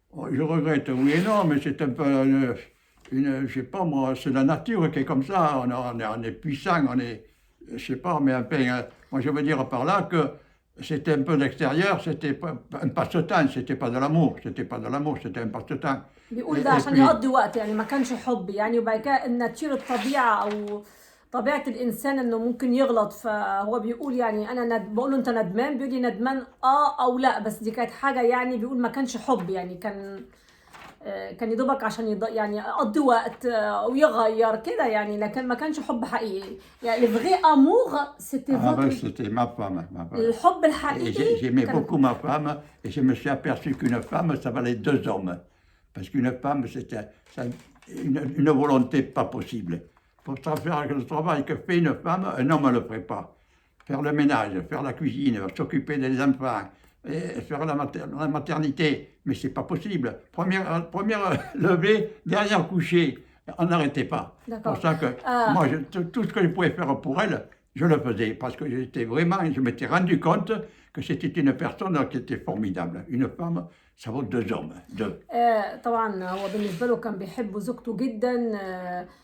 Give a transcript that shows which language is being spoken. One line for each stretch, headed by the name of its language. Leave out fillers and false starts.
French: Je regrette, oui et non, mais c'est un peu je sais pas moi, c'est la nature qui est comme ça. On est puissant, on est, je sais pas, mais un peu, moi je veux dire par là que c'était un peu l'extérieur, c'était un passe-temps, c'était pas de l'amour, c'était un passe-temps.
Arabic: بيقول ده عشان يقضي وقت، يعني ما كانش حب يعني. وبعد كده الناتير، الطبيعة أو طبيعة الإنسان إنه ممكن يغلط. فهو بيقول يعني أنا بقول له أنت ندمان، بيقول لي ندمان أو لا، بس دي كانت حاجة يعني بيقول ما كانش حب، يعني كان يدوبك عشان يعني يقضي وقت ويغير كده يعني، لكن ما كانش حب حقيقي.
French: يعني le vrai amour c'était votre... C'était ma femme.
Arabic: الحب الحقيقي.
French: J'aimais beaucoup ma femme et je me suis aperçu qu'une femme, ça valait 2 hommes. Parce qu'une femme, c'était une volonté pas possible. Pour faire le travail que fait une femme, un homme ne le ferait pas. Faire le ménage, faire la cuisine, s'occuper des enfants, et faire la maternité, mais c'est pas possible. Première levée, dernière couchée, on n'arrêtait pas. C'est pour ça que moi, tout ce que je pouvais faire pour elle, je le faisais. Parce que je m'étais rendu compte que c'était une personne qui était formidable. Une femme, ça vaut 2 hommes. 2.
Arabic: طبعا هو بالنسبة له كان بيحب زوجته جدا.